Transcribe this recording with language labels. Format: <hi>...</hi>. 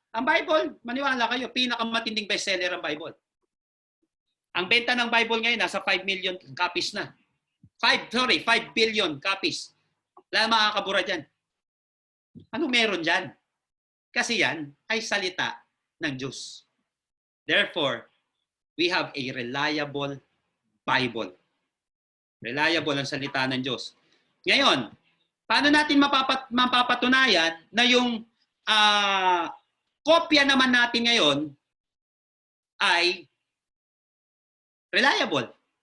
<tl>Ang Bible, maniwala kayo, pinakamatinding bestseller ang Bible. Ang benta ng Bible ngayon, nasa 5 million copies na. 5 billion copies. Wala makakabura dyan. Ano meron dyan? Kasi yan ay salita ng Diyos.</tl> <en>Therefore, we have a reliable Bible.</en> <tl>Reliable ang salita ng Diyos. Ngayon, paano natin mapapatunayan na yung kopya naman natin ngayon ay reliable?</tl>